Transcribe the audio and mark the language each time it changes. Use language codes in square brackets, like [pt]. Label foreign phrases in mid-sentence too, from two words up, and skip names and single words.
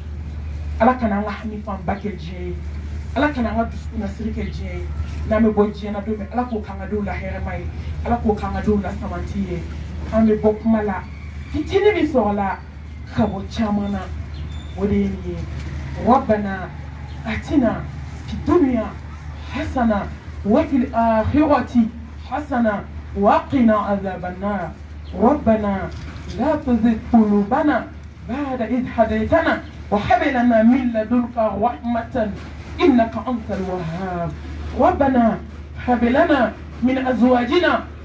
[bm] ala kana an ka hami fanba kɛ diɲɛ ye ala kana an ka dusukun nasiri kɛ diɲɛ ye n'an bɛ bɔ diɲɛ na don min ala k'o k'an ka denw la hɛrɛma ye ala k'o k'an ka denw la samanti ye an bɛ bɔ kuma la fitinin min sɔrɔ la ka bɔ caman na o de ye nin ye [ar] ربنا آتنا في الدنيا حسنة وفي الآخرة حسنة وقنا عذاب النار ربنا لا تزغ قلوبنا بعد إذ هديتنا وهب لنا من لدنك رحمة إنك أنت الوهاب ربنا هب لنا من أزواجنا